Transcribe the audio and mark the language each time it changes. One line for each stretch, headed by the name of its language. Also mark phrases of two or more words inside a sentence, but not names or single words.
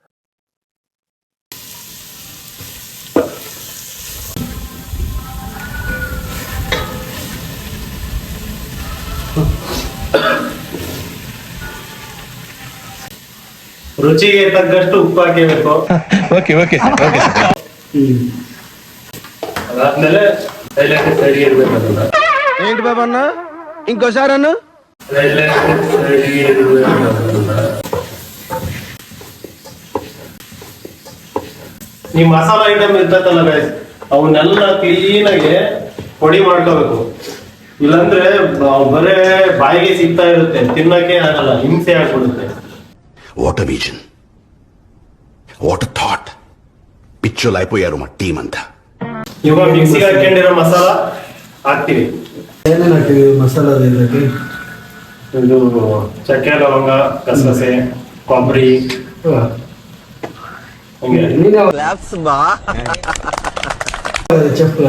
Kannada: ರುಚಿಗೆ ತಕ್ಕಷ್ಟು ಉಪ್ಪು ಹಾಕಬೇಕು. ಅದಾದ್ಮೇಲೆ ಸೈಡ್ಗೆ ಇರ್ಬೇಕು. ಅದನ್ನ
Telugu: ఏంటి బాబన్న ఇంకోసారి అన్న
Kannada: ಈ ಮಸಾಲ ಐಟಮ್ ಇರ್ತೈತಲ್ಲ ಗೈಸ್, ಅವನ್ನೆಲ್ಲ ಕ್ಲೀನ್ ಆಗಿ ಪೊಡಿ ಮಾಡ್ಕೋಬೇಕು. ಇಲ್ಲಾಂದ್ರೆ ಬರೇ ಬಾಯಿಗೆ ಸಿಗ್ತಾ ಇರುತ್ತೆ, ತಿನ್ನಕ್ಕೆ ಆಗಲ್ಲ, ಹಿಂಸೆ ಆಗ್ಬಿಡುತ್ತೆ.
English: What a vision, what a thought.
Telugu: పిచ్చోలు అయిపోయారు మా టీం అంతా.
Kannada: ಇವಾಗ ಮಿಕ್ಸಿಗೆ ಹಾಕೊಂಡಿರೋ ಮಸಾಲ ಹಾಕ್ತಿವಿ. ಏನೇನು ಹಾಕ್ತಿವಿ ಮಸಾಲದಲ್ಲಿ? ಇದು ಚಕ್ಕೆ, ಲವಂಗ, ಗಸಗಸೆ, ಕೊಬ್ಬರಿ, ಚೆಫ್